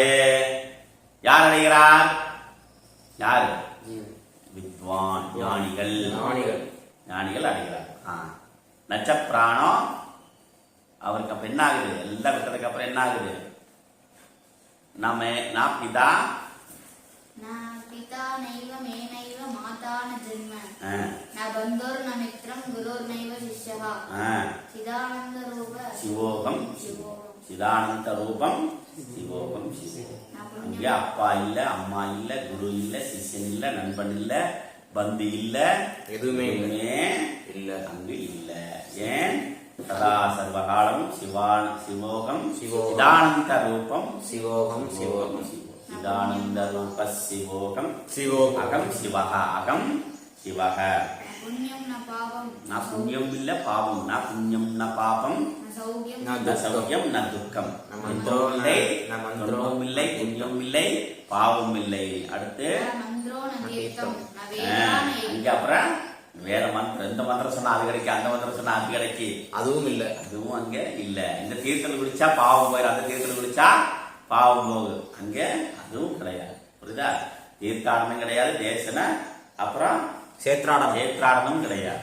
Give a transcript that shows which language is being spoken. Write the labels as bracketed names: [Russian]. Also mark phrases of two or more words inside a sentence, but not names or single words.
[Tamil] யார் அடைகிறார்? யாரு? வித்வான், ஞானிகள், ஞானிகள் அடைகிறார். நச்சப்பிராணம் அவருக்கு அப்ப என்ன ஆகுது? எல்லாம் விட்டதுக்கு அப்புறம் என்ன ஆகுது? [Sanskrit] न पिता पिता नैव मे नैव माता न जन्म न बन्धुर् न मित्रं गुरुर्नैव शिष्यः चिदानन्द रूप शिवोऽहं चिदानन्द रूपं शिवोऽहं शिवोऽहं. [Tamil] அங்கே அப்பா இல்ல, அம்மா இல்ல, குரு இல்ல, சிஷ்யன் இல்ல, நண்பன் இல்ல, பந்து இல்ல, எதுவுமே இல்ல, அங்கு இல்ல. ஏன்? [Sanskrit] सदा सर्वकालं शिवोऽहं चिदानन्द रूपं शिवोऽहं शिवोऽहं चिदानन्द रूप शिवोऽहं சிவோகம் अहं शिवक अहं शिवक. पुण्यं न पापं [Tamil] ந புண்ணியம் இல்ல, பாவம் [Sanskrit] न पुण्यं न पापं न सौख्यं न सौख्यं न दुःखं. [Tamil] மந்திரம் இல்லை, மந்திரம் துன்பம் இல்லை, புண்ணியம் இல்லை, பாவம் இல்லை. அடுத்து [Sanskrit] न मन्त्रो न तीर्थं न वेदा न [Tamil] இங்க அப்புறம் வேற மந்திரம், இந்த மந்திரம் சொன்னா அது கிடைக்கும், அந்த மந்திரம் சொன்னா அது கிடைக்கும், அதுவும் இல்ல. அதுவும் அங்க இல்ல. இந்த தீர்த்தம் குடிச்சா பாவம் போயிடும், அந்த தீர்த்தம் குடிச்சா பாவம் போகுது, அங்க அதுவும் கிடையாது. புரியுதா? தீர்த்தாடனம் கிடையாது, தேசன அப்புறம் சேத்ராடனம் கிடையாது.